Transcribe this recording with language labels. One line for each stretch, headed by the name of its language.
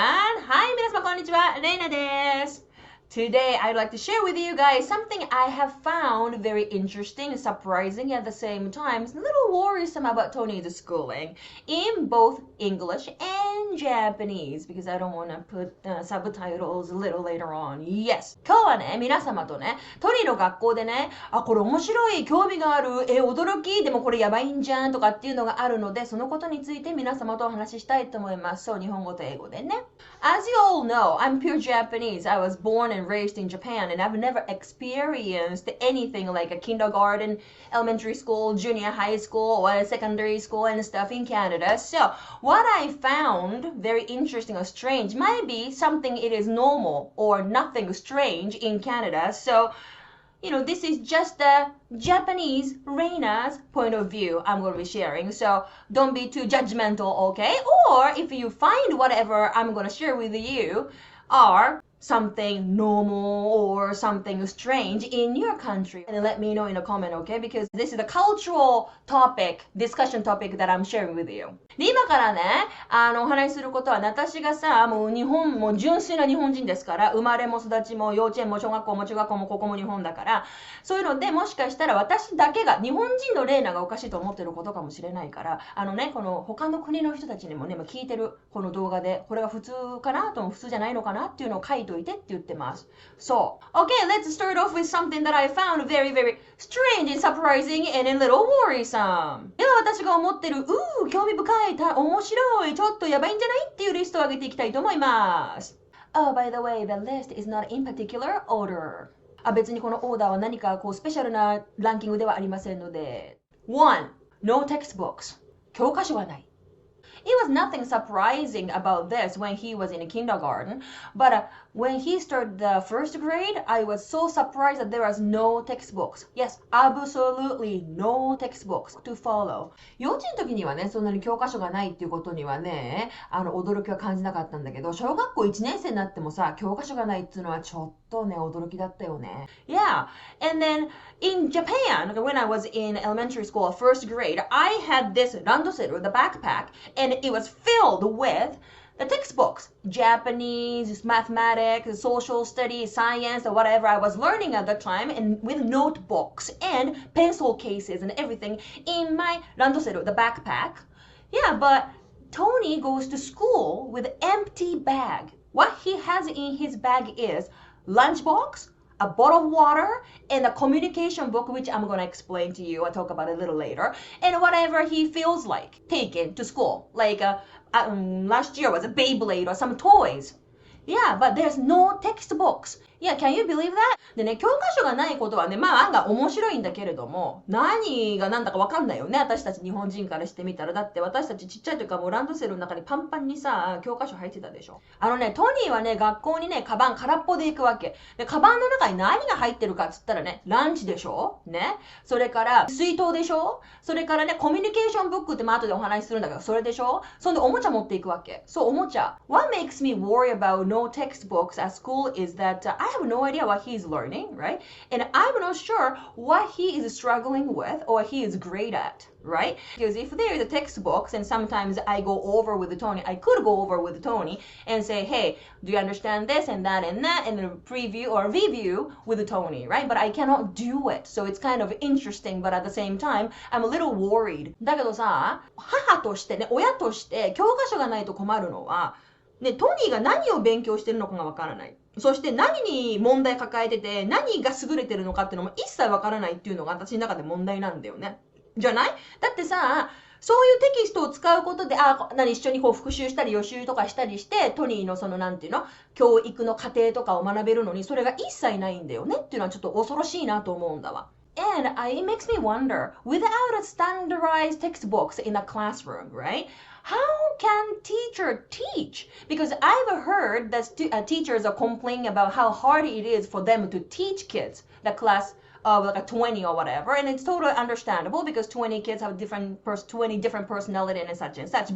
English: Hi,
Japanese: 皆様こんにちは、レイナです。
English: Today, I'd like to share with you guys something I have found very interesting, surprising at the same time, a little worrisome about Tony's schooling in both English and Japanese because I don't want to put subtitles a little later on. Yes.
Japanese: 今日はね、皆様とね、トニーの学校でね、これ面白い、興味がある、驚き、でもこれやばいんじゃんとかっていうのがあるので、そのことについて皆様とお話ししたいと思います。そう、日本語と英語でね。
English: As you all know, I'm pure Japanese. I was born and raised in Japan and I've never experienced anything like a kindergarten, elementary school, junior high school, or secondary school and stuff in Canada. So what I found very interesting or strange might be something it is normal or nothing strange in Canada. So this is just the Japanese Reina's point of view I'm going to be sharing. So don't be too judgmental, okay? Or if you find whatever I'm going to share with you are something normal or something strange in your country, and let me know in a comment, okay? Because this is a cultural topic, discussion topic that I'm sharing with you.
Japanese: で、今からね、お話しすることは、私がさ、もう純粋な日本人ですから、生まれも育ちも幼稚園も小学校も中学校もここも日本だから、そういうので、もしかしたら私だけが、日本人のレイナがおかしいと思ってることかもしれないから、この他の国の人たちにもね、聞いてるこの動画で、これが普通かなとも普通じゃないのかなっていうのを書いといてって言ってます。そう。
English: Okay, let's start off with something that I found very, very strange and surprising and a little worrisome.
Japanese: では私が思ってる、興味深い、面白い、ちょっとやばいんじゃないっていうリストを上げていきたいと思います。
English: Oh, by the way, the list is not in particular order.
Japanese: 別にこのオーダーは何かスペシャルなランキングではありませんので。
English: 1. No textbooks.
Japanese: 教科書がない。
English: It was nothing surprising about this when he was in kindergarten, but when he started the first grade, I was so surprised that there was no textbooks. Yes, absolutely no textbooks to follow.
Japanese: 幼稚園の時にはね、そんなに教科書がないっていうことにはね、驚きは感じなかったんだけど、小学校1年生になってもさ、教科書がないっていうのはちょっとね、驚きだったよね。
English: Yeah, and then in Japan, when I was in elementary school, first grade, I had this randoseru, the backpack, and it was filled with the textbooks, Japanese, mathematics, social studies, science, or whatever I was learning at the time, and with notebooks and pencil cases and everything in my randoseru, the backpack. Yeah, but Tony goes to school with an empty bag. What he has in his bag is lunchbox, a bottle of water, and a communication book, which I'm going to explain to you. I'll talk about it a little later. And whatever he feels like taking to school. Like last year was a Beyblade or some toys. Yeah, but there's no textbooks. Yeah, can you believe that?
Japanese: でね、教科書がないことはね、案外面白いんだけれども、何が何だかわかんないよね、私たち日本人からしてみたら。だって私たちちっちゃい時からもうランドセルの中にパンパンにさ、教科書入ってたでしょ。トニーはね、学校にね、カバン空っぽで行くわけ。で、カバンの中に何が入ってるかっつったらね、ランチでしょね。それから、水筒でしょ。それからね、コミュニケーションブックって後でお話しするんだけど、それでしょ。そんでおもちゃ持っていくわけ。そう、おもちゃ。
English: What makes me worry about no textbooks at school is that I have no idea what he's learning, right? And I'm not sure what he is struggling with or he is great at, right? Because if there is a textbook and sometimes I go over with Tony, I could go over with Tony and say, hey, do you understand this and that and that, and then preview or review with Tony, right? But I cannot do it. So it's kind of interesting, but at the same time, I'm a little worried.
Japanese: だけどさ、母としてね、親として教科書がないと困るのは、ね、トニーが何を勉強してるのかがわからない。そして何に問題抱えてて、何が優れてるのかっていうのも一切わからないっていうのが私の中で問題なんだよね。じゃない？だってさ、そういうテキストを使うことで、一緒に復習したり予習とかしたりして、トニーの教育の過程とかを学べるのに、それが一切ないんだよねっていうのはちょっと恐ろしいなと思うんだわ。
English: And it makes me wonder, without a standardized textbooks in a classroom, right? How can teacher teach? Because I've heard that teachers are complaining about how hard it is for them to teach kids, the class of like a 20 or whatever, and it's totally understandable because 20 kids have 20 different personality and such.